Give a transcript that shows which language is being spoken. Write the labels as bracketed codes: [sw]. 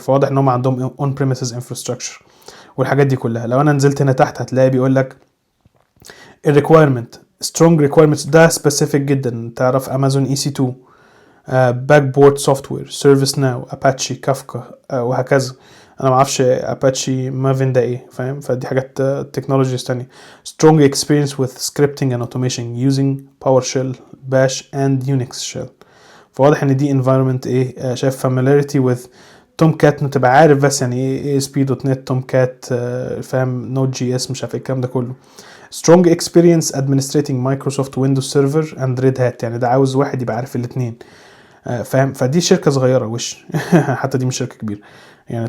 [ar] فواضح ان هم عندهم [en] on premises infrastructure [ar] والحاجات دي كلها. لو انا نزلت هنا تحت هتلاقي بيقول لك الريكويرمنت [en] strong requirements, [ar] ده سبيسيفيك جدا. تعرف امازون اي سي 2، باك بورد سوفت وير، سيرفيس ناو، اباتشي، كافكا وهكذا. انا ما اعرفش اباتشي مافين ده ايه، فاهم؟ فدي حاجات تكنولوجيز تانية. [en] strong experience with scripting and automation using PowerShell, Bash and Unix shell. [ar] فواضح ان دي environment ايه. شايف [en] familiarity with [ar] تومكات، تبقى عارف بس يعني ايه ASP.NET تومكات، فاهم؟ نود جي اس، مش عارف ايه الكلام ده كله. [en] strong experience administrating Microsoft Windows Server and Red Hat، [ar] يعني ده عاوز واحد يبقى عارف الاثنين، فاهم؟ فدي شركه صغيره وش حتى دي مش شركه كبيره يعني.